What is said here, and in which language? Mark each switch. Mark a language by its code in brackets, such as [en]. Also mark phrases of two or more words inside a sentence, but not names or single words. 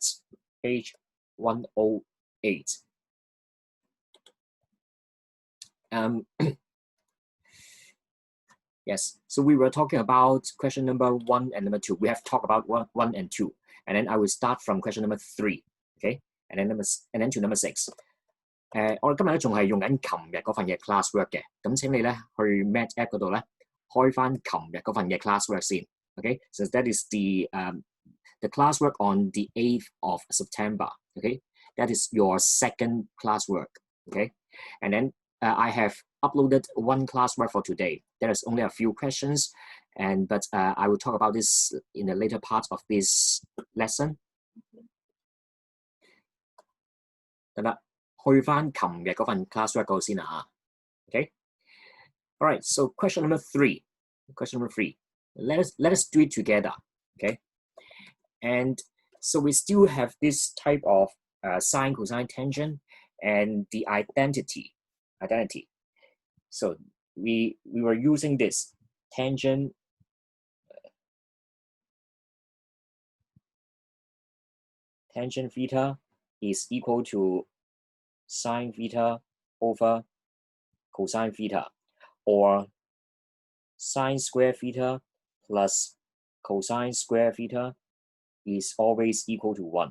[en] Page 108. Yes, so we were talking about question number 1 and number 2. We have talked about 1 and 2, and then I will start from question number 3. Okay, and then to number 6. [yue] 我哋今日咧仲係用緊琴日嗰份嘅 classwork 嘅，咁請你咧去 MathApp 嗰度咧開翻琴日嗰份嘅 classwork 先。 [en] Okay, so that is the classwork on the 8th of September. Okay, that is your second classwork. Okay, and then I have uploaded one classwork for today. There is only a few questions, but I will talk about this in the later part of this lesson. [yue] 得啦，去翻琴日嗰份 classwork 嗰度先啦嚇。Okay. [en] All right. So question number 3. Question number 3. Let us do it together. Okay. And so we still have this type of sine, cosine, tangent, and the identity. So we were using this tangent theta is equal to sine theta over cosine theta, or sine square theta plus cosine square theta is always equal to 1.